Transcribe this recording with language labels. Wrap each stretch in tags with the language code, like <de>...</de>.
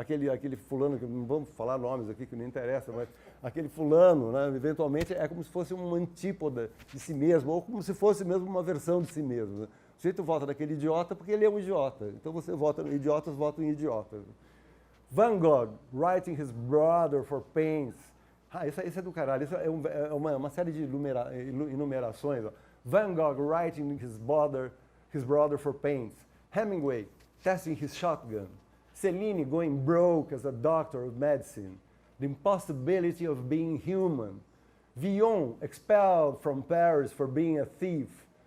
<pt>aquele fulano, que não vamos falar nomes aqui que não interessa, mas aquele fulano, né, eventualmente é como se fosse uma antípoda de si mesmo, ou como se fosse mesmo uma versão de si mesmo. Né? O sujeito vota naquele idiota porque ele é um idiota. Então você vota em idiotas, vota em idiotas.</pt> <en>Van Gogh, writing his brother for pains.</en> <pt>Isso é do caralho. Isso é uma série de enumerações. Ó.</pt> <en>Van Gogh, writing his brother for pains. Hemingway, testing his shotgun. Céline going broke as a doctor of medicine. The impossibility of being human. Villon expelled from Paris for being a thief.</en>